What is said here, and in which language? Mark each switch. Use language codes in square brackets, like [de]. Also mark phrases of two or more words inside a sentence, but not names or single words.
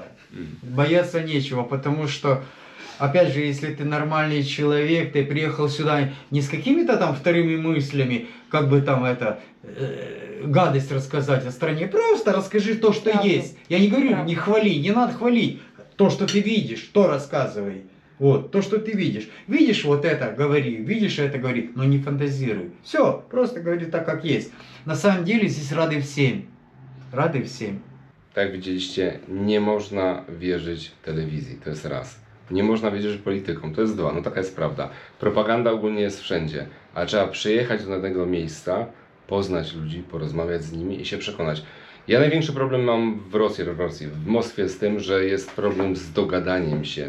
[ru] Бояться нечего, потому что, опять же, если ты нормальный человек, ты приехал сюда не с какими-то там вторыми мыслями, как бы там это, гадость рассказать о стране, просто расскажи то, что Правду. есть. Я не говорю, Правду. не хвали, не надо хвалить. То, что ты видишь, то рассказывай. Вот, то, что ты видишь. Видишь вот это, говори, видишь это, говори, но не фантазируй. Все, просто говори tak, как есть. На самом деле здесь rady всем. Rady всем. [pl] Tak jak widzieliście, nie można wierzyć telewizji, to jest raz. Nie można wierzyć politykom, to jest dwa, no taka jest prawda. Propaganda ogólnie jest wszędzie, ale trzeba przyjechać do danego miejsca, poznać ludzi, porozmawiać z nimi i się przekonać. Ja największy problem mam w Rosji, w Moskwie z tym, że jest problem z dogadaniem się.